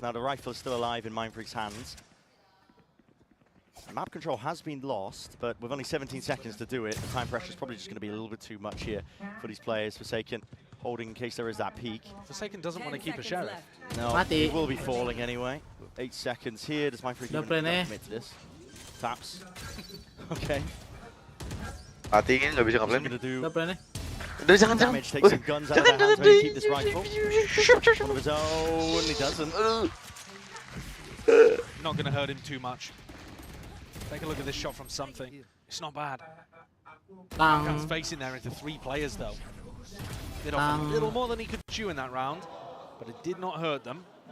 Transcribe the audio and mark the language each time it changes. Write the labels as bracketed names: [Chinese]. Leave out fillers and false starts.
[English] Now the rifle is still alive in Mindfreak's hands. Map control has been lost, but with only 17 seconds to do it, the time pressure is probably just going to be a little bit too much here for these players. Forsaken holding in case there is that peak. Forsaken doesn't want to keep a sheriff. No, he will be falling anyway. 8 seconds here. Does Mindfreak even commit to this? Taps. Okay. [Indonesian] Mati ini nggak bisa nge-plan. Udah jangan. [English] Take some guns out of their hands, maybe keep this rifle. One of his own, he doesn't. Not going to hurt him too much. Take a look at this shot from something. It's not bad. Kang's facing there into 3 players though. Bit off a little more than he could chew in that round, but it did not hurt them.